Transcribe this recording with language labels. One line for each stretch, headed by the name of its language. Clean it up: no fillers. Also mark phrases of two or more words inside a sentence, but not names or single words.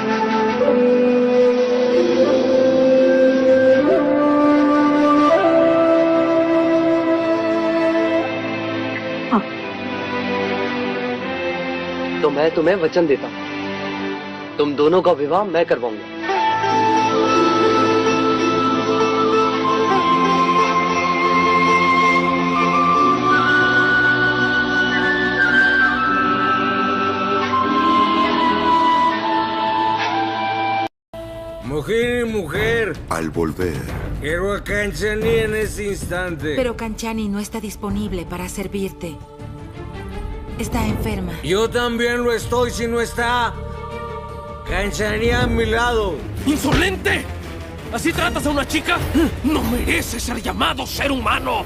Hindi: तो मैं तुम्हें वचन देता हूं, तुम दोनों का विवाह मैं करवाऊंगा।
Spanish: Mujer y mujer. Al volver, Quiero a Kanchani en este instante. Pero Kanchani no está disponible para servirte. Está enferma. Yo también lo estoy si no está Kanchani a mi lado. ¡Insolente! ¿Así tratas a una chica? ¡No merece ser llamado ser humano!